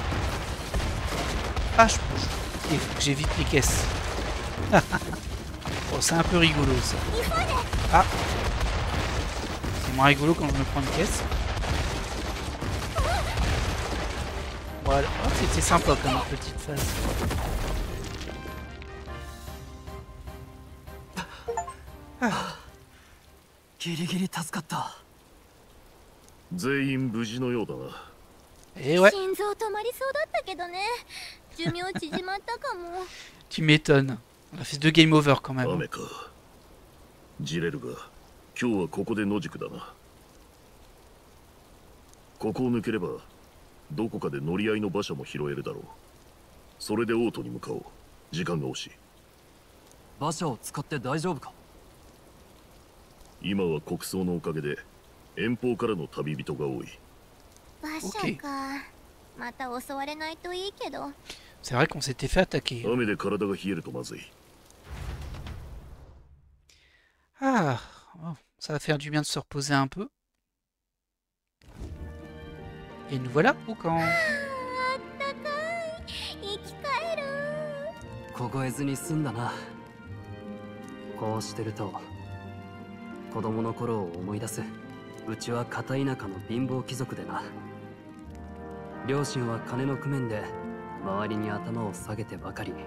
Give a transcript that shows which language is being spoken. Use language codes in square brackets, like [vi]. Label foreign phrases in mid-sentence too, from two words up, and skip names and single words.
[fr] Ah, il faut que j'évite les caisses. Oh, c'est un peu rigolo ça. Ah, c'est moins rigolo quand je me prends une caisse. Voilà, oh, c'était sympa comme petite phase. Ah. [ja] ギリギリ助かった。全員無事のようだな。 [fr] Et ouais. [ja] 心臓止まりそうだったけどね。寿命縮まったかも。 [fr] Tu m'étonnes. On a fait 2 game over quand même. [ja] 雨か。ジレルが今日はここで野宿だな。ここを抜ければどこかで乗り合いの馬車も拾えるだろう。それでオートに向かおう。時間が惜しい。馬車を使って大丈夫か？今は国葬のおかげで遠方からの旅人が多い。馬車か。また襲われないといいけど。 [fr] C'est vrai qu'on s'était fait attaquer. [ja] 雨で体が冷えるとまずい。 [fr] Ah, oh, ça va faire du bien de se reposer un peu. Et nous voilà au camp. [ja] 凍えずに済んだな。こうしてると子供の頃を思い出す。うちは片田舎の貧乏貴族でな。両親は金の工面で周りに頭を下げてばかり。